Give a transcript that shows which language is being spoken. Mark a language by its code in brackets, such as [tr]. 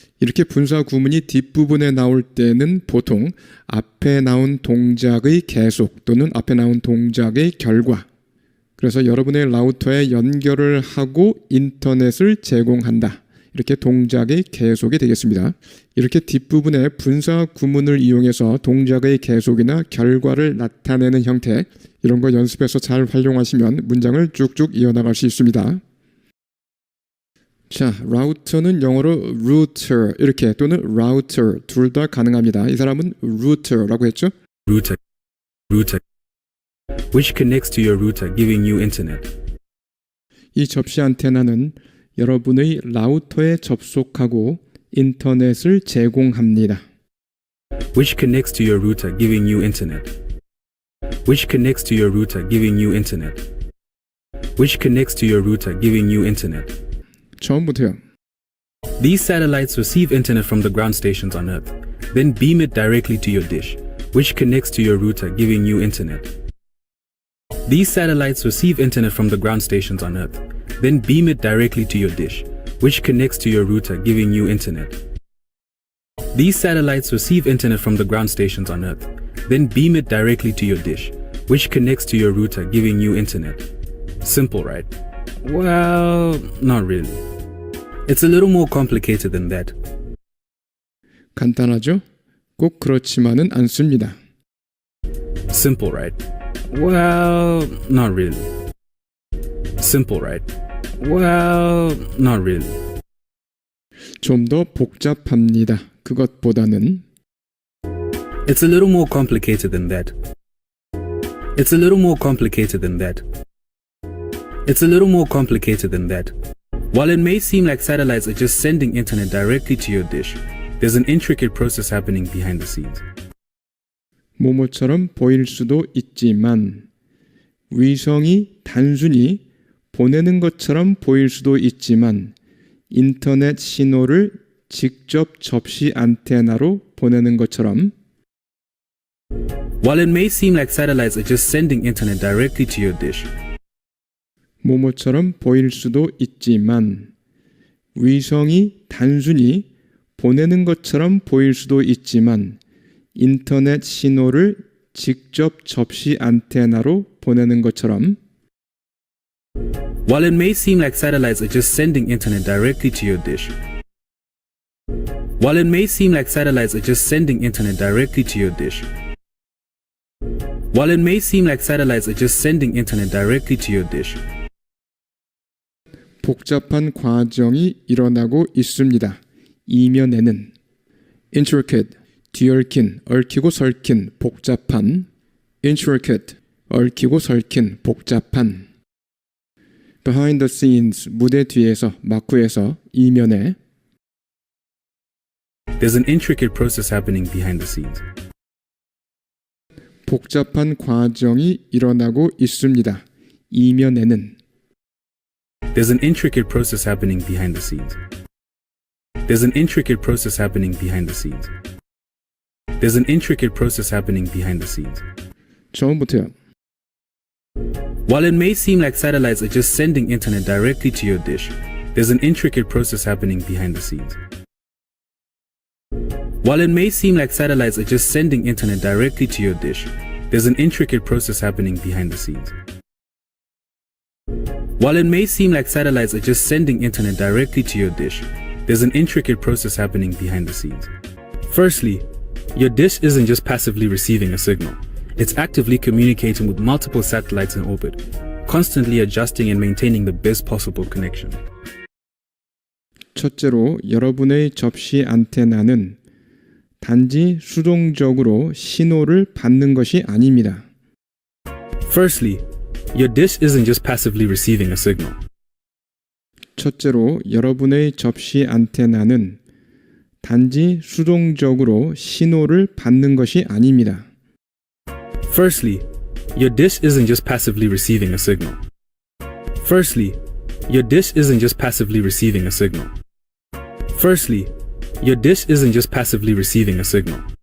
[ko] 이렇게 분사 구문이 뒷부분에 나올 때는 보통 앞에 나온 동작의 계속 또는 앞에 나온 동작의 결과. 그래서 여러분의 라우터에 연결을 하고 인터넷을 제공한다. 이렇게 동작의 계속이 되겠습니다. 이렇게 뒷부분에 분사 구문을 이용해서 동작의 계속이나 결과를 나타내는 형태, 이런 거 연습해서 잘 활용하시면 문장을 쭉쭉 이어나갈 수 있습니다. 자, 라우터는 영어로 router 이렇게 또는 router 둘 다 가능합니다. 이 사람은 router라고 했죠? [en] Router. Router. Which connects to your router, giving you internet. [ko] 이 접시 안테나는 여러분의 라우터에 접속하고 인터넷을 제공합니다. [en] Which connects to your router, giving you internet. Which connects to your router, giving you internet. Which connects to your router, giving you internet. [ko] 처음부터요. [en] These satellites receive internet from the ground stations on Earth, then beam it directly to your dish, which connects to your router, giving you internet. These satellites receive internet from the ground stations on Earth, then beam it directly to your dish, which connects to your router, giving you internet. These satellites receive internet from the ground stations on Earth, then beam it directly to your dish, which connects to your router, giving you internet. Simple, right? Well, not really. It's a little more complicated than that. [ko] 간단하죠? 꼭 그렇지만은 않습니다. [en] Simple, right? Well, not really. Simple, right? Well, not really. [ko] 좀 더 복잡합니다. 그것보다는. [en] It's a little more complicated than that. It's a little more complicated than that. It's a little more complicated than that. While it may seem like satellites are just sending internet directly to your dish, there's an intricate process happening behind the scenes. [ko] 모모처럼 보일 수도 있지만 위성이 단순히 보내는 것처럼 보일 수도 있지만 인터넷 신호를 직접 접시 안테나로 보내는 것처럼 [en] While it may seem like satellites are just sending internet directly to your dish, [ko] 모모처럼 보일 수도 있지만 위성이 단순히 보내는 것처럼 보일 수도 있지만 인터넷 신호를 직접 접시 안테나로 보내는 것처럼 [en] While it may seem like satellites are just sending internet directly to your dish, while it may seem like satellites are just sending internet directly to your dish, while it may seem like satellites are just sending internet directly to your dish, [ko] 복잡한 과정이 일어나고 있습니다. 이면에는 intricate, 뒤얽힌, 얽히고 설킨, 복잡한 intricate, 얽히고 설킨, 복잡한 [en] behind the scenes, [ko] 무대 뒤에서, 막후에서, 이면에 [en] there's an intricate process happening behind the scenes. [ko] 복잡한 과정이 일어나고 있습니다. 이면에는 [en] There's an intricate process happening behind the scenes. There's an intricate process happening behind the scenes. There's an intricate process happening behind the scenes. [ko] 처음부터요. [en] While it may seem like satellites are just sending internet directly to your dish, there's an intricate process happening behind the scenes. While it may seem like satellites are just sending internet directly to your dish, there's an intricate process happening behind the scenes. While it may seem like satellites are just sending internet directly to your dish, there's an intricate process happening behind the scenes. Firstly, your dish isn't just passively receiving a signal. It's actively communicating with multiple satellites in orbit, constantly adjusting and maintaining the best possible connection. [ko] 첫째로 여러분의 접시 안테나는 단지 수동적으로 신호를 받는 것이 아닙니다. [en] Firstly, your dish isn't just passively receiving a signal. [ko] 첫째로 여러분의 접시 안테나는 단지 수동적으로 신호를 받는 것이 아닙니다. [en] Firstly, your dish isn't just passively receiving a signal. Firstly, your dish isn't just passively receiving a signal. Firstly, your dish isn't just passively receiving a signal.